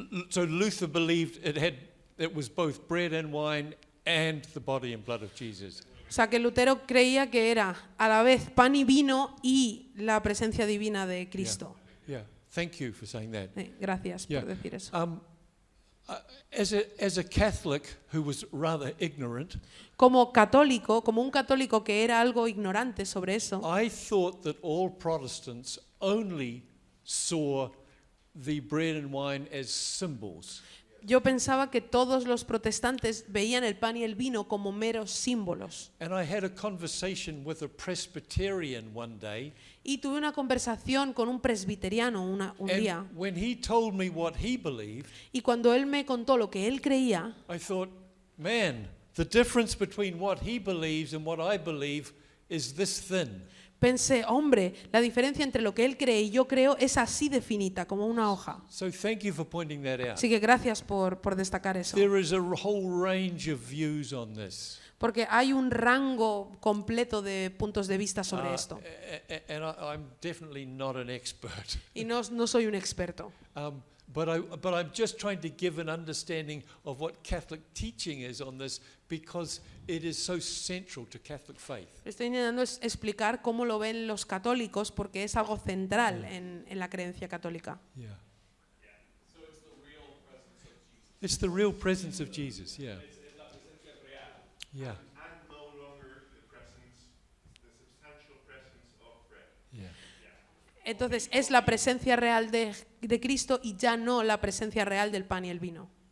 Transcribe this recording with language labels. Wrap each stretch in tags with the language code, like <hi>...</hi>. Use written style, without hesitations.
<en>So Luther believed it was both bread and wine and the body and blood of Jesus.</en> <es>o sea, que Lutero creía que era a la vez pan y vino y la presencia divina de Cristo.</es> <en>Yeah. Thank you for saying that.</en> <es>Gracias</es> <en>Yeah.</en> <es>por decir eso.</es> <en>As a Catholic who was rather ignorant,</en> <es>Como católico, como un católico que era algo ignorante sobre eso,</es> <en>I thought that all Protestants only saw the bread and wine as symbols.</en> <es>yo pensaba que todos los protestantes veían el pan y el vino como meros símbolos.</es> <en>And I had a conversation with a Presbyterian one day,</en> <es>Y tuve una conversación con un presbiteriano un día.</es> <en>and when he told me what he believed,</en> <es>Y cuando él me contó lo que él creía,</es> <en>I thought, man, the difference between what he believes and what I believe is this thin.</en> <es>pensé, hombre, la diferencia entre lo que él cree y yo creo es así de finita, como una hoja.</es> <en>So thank you for pointing that out.</en> <es>Así que gracias por destacar eso.</es> <en>There is a whole range of views on this.</en> <es>Porque hay un rango completo de puntos de vista sobre esto.</es> <en>And I'm definitely not an expert.</en> <es>Y no soy un experto.</es> <en>But I'm just trying to give an understanding of what Catholic teaching is on this because it is so central to Catholic faith.</en> <es>Estoy intentando explicar cómo lo ven los católicos porque es algo central en la creencia católica.</es> <en>Yeah. So it's the real presence of Jesus. It's the real presence of Jesus, yeah.</en> <es>Es la presencia real.</es> <en>Yeah. And no longer the substantial presence of bread. Yeah.</en> <es>Entonces es la presencia real de Cristo y ya no la presencia real del pan y el vino.</es>